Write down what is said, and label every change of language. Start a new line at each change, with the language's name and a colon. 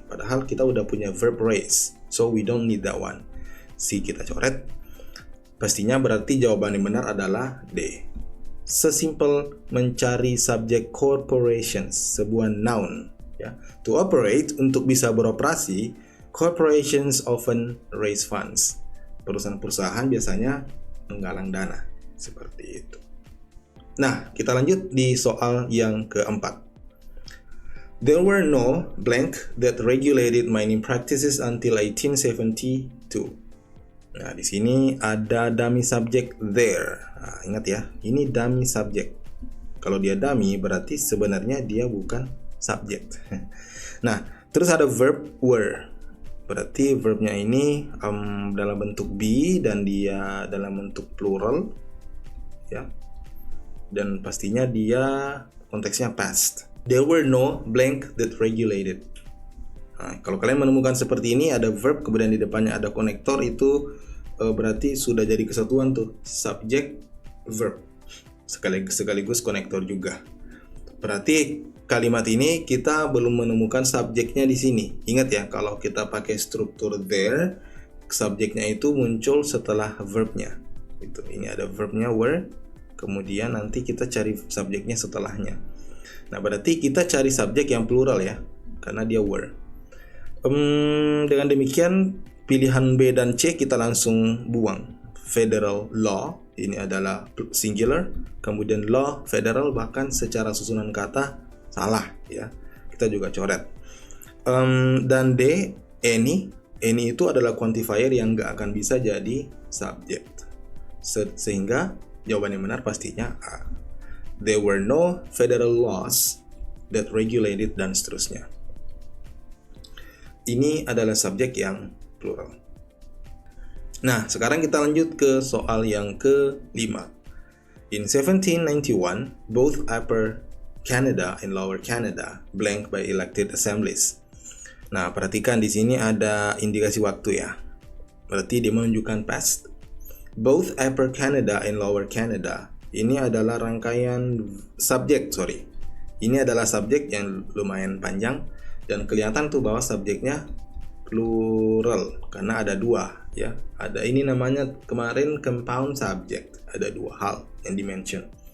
Indonesian: Padahal kita udah punya verb raise,
English: so we don't need that one.
Indonesian: C kita coret. Pastinya berarti jawaban yang benar adalah D. Sesimpel mencari subjek corporations, sebuah noun ya.
English: To operate,
Indonesian: untuk bisa beroperasi,
English: corporations often raise funds.
Indonesian: Perusahaan-perusahaan biasanya menggalang dana seperti itu. Nah, kita lanjut di soal yang keempat.
English: There were no blank that regulated mining practices until 1872.
Indonesian: Nah, di sini ada dummy subject there. Nah, ingat ya, ini dummy subject. Kalau dia dummy berarti sebenarnya dia bukan subject. Nah, terus ada verb were. Berarti verbnya ini dalam bentuk be dan dia dalam bentuk plural ya. Dan pastinya dia konteksnya past.
English: There were no blank that regulated.
Indonesian: Nah, kalau kalian menemukan seperti ini, ada verb kemudian di depannya ada konektor, itu berarti sudah jadi kesatuan tuh, subject verb sekaligus konektor juga. Berarti kalimat ini kita belum menemukan subjeknya di sini. Ingat ya, kalau kita pakai struktur there, subjeknya itu muncul setelah verbnya. Itu. Ini ada verbnya were, kemudian nanti kita cari subjeknya setelahnya. Nah, berarti kita cari subjek yang plural ya, karena dia were. Dengan demikian, pilihan B dan C kita langsung buang. Federal law, ini adalah singular, kemudian law, federal, bahkan secara susunan kata salah ya. Kita juga coret. Dan D, any itu adalah quantifier yang nggak akan bisa jadi subject. Sehingga jawaban yang benar pastinya A.
English: There were no federal laws that regulated,
Indonesian: dan seterusnya. Ini adalah subjek yang plural. Nah, sekarang kita lanjut ke soal yang ke-5.
English: In 1791, both Upper Canada and Lower Canada blank by elected assemblies.
Indonesian: Nah, perhatikan di sini ada indikasi waktu ya. Berarti dia menunjukkan past.
English: Both Upper Canada and Lower Canada.
Indonesian: Ini adalah rangkaian subjek, Ini adalah subjek yang lumayan panjang dan kelihatan tuh bahwa subjeknya plural karena ada dua ya. Ada ini namanya kemarin compound subject. Ada dua hal yang dimention.